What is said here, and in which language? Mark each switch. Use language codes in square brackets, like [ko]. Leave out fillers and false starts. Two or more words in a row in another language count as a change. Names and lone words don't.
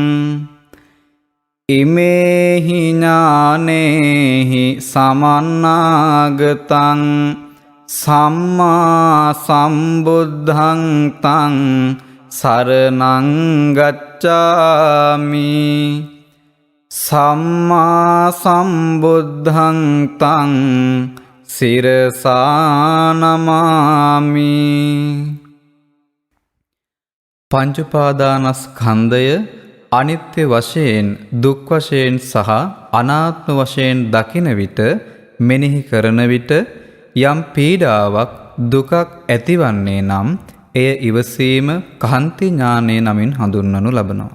[pi] ඉමේහි ඥානේහි සමන්නාගතං සම්මා සම්බුද්ධං තං සරණං ගච්ඡාමි සම්මා සම්බුද්ධං තං සිරසා නමාමි. [si] පංච උපාදානස්කන්ධය අනිත්‍ය වශයෙන්, දුක් වශයෙන් සහ අනාත්ම වශයෙන් දකින විට, මෙනෙහි කරන විට යම් පීඩාවක් දුකක් ඇතිවන්නේ නම් එය ඉවසීම කාන්ති ඥානය නමින් හඳුන්වනු ලබනවා.